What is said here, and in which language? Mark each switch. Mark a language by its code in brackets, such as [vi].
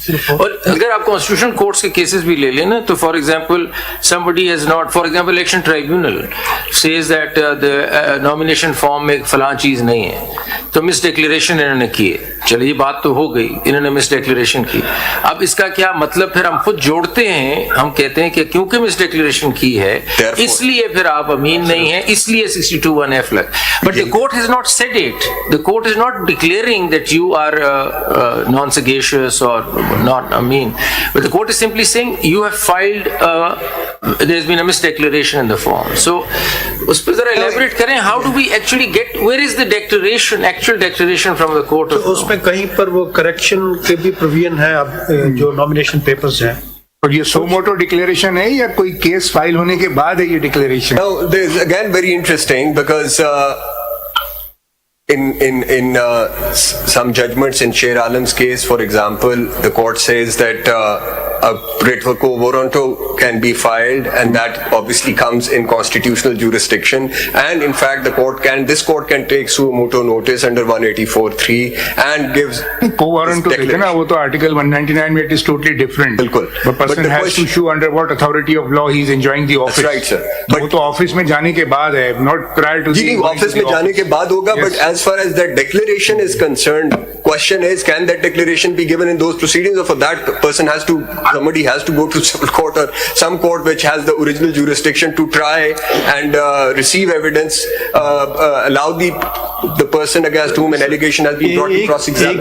[hi] और अगर आप कॉन्स्टिट्यूशन कोर्ट्स के केसेस भी ले लें ना, तो for example [en] somebody has not, for example election tribunal says that the nomination form [hi] में फलां चीज नहीं है, तो मिस डिक्लेरेशन इन्होंने की है. चलिए ये बात तो हो गई, इन्होंने मिस डिक्लेरेशन की. अब इसका क्या मतलब, फिर हम खुद जोड़ते हैं, हम कहते हैं कि क्योंकि मिस डिक्लेरेशन की है इसलिए फिर आप अमीन नहीं है, इसलिए 62(1)(f) लग. [en] But the court has not said it. The court is not declaring that you are non-sagacious or not Amin, but the court is simply saying you have filed there has been a misdeclaration in the form. So [hi] उस पर जरा elaborate करें, [en] how do we actually get, where is the declaration, actual declaration from the court of law? [hi] उसमें कहीं पर वो correction के भी provision है अब जो nomination papers हैं. और ये सो मोटो डिक्लेरेशन है या कोई केस फाइल होने के बाद है ये declaration? [en] Now there is again very interesting because in some judgments in Sher Alam's case, for example, the court says that a writ for quo warranto can be filed, and that obviously comes in constitutional jurisdiction. And in fact, this court can take suo motu notice under 184(3) and gives [hi] quo warranto देखे ना, वो तो Article 199 में [en] it is totally different. [hi] बिल्कुल. [en] The person has to show under what authority of law he is enjoying the office. That's right, sir. [hi] But वो तो office में जाने के बाद है, [en] not prior to. [hi] Ji office में जाने के बाद होगा, [en] but as far as that declaration is concerned, question is, can that declaration be given in those proceedings, or for that somebody has to go to civil court or some court which has the original jurisdiction to try and receive evidence, allow the person against whom an allegation has been brought to cross-examine.